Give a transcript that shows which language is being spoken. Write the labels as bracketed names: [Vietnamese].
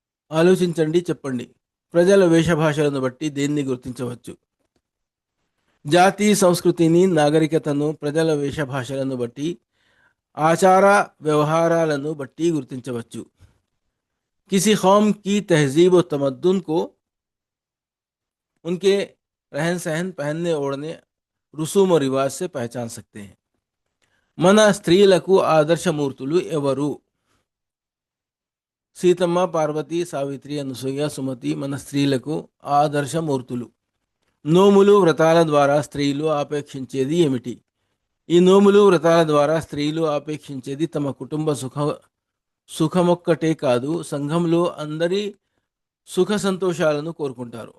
[Telugu] ఆలోచించండి, చెప్పండి. ప్రజల వేషభాషలను బట్టి దేన్ని గుర్తించవచ్చు? జాతి సంస్కృతిని, నాగరికతను ప్రజల వేషభాషలను బట్టి, ఆచార వ్యవహారాలను బట్టి గుర్తించవచ్చు. [Hindi] किसी कौम की तहजीब व तमद्दुन को उनके रहन सहन, पहनने ओढ़ने, రుసుము और रिवाज से पहचान सकते हैं. [Telugu] మన స్త్రీలకు ఆదర్శమూర్తులు ఎవరు? సీతమ్మ, పార్వతి, సావిత్రి, అనసూయ, సుమతి మన స్త్రీలకు ఆదర్శమూర్తులు. నోములు వ్రతాల ద్వారా స్త్రీలు ఆపేక్షించేది ఏమిటి? ఈ నోములు వ్రతాల ద్వారా స్త్రీలు ఆపేక్షించేది తమ కుటుంబ సుఖమొక్కటే కాదు, సంఘంలో అందరి సుఖ సంతోషాలను కోరుకుంటారు.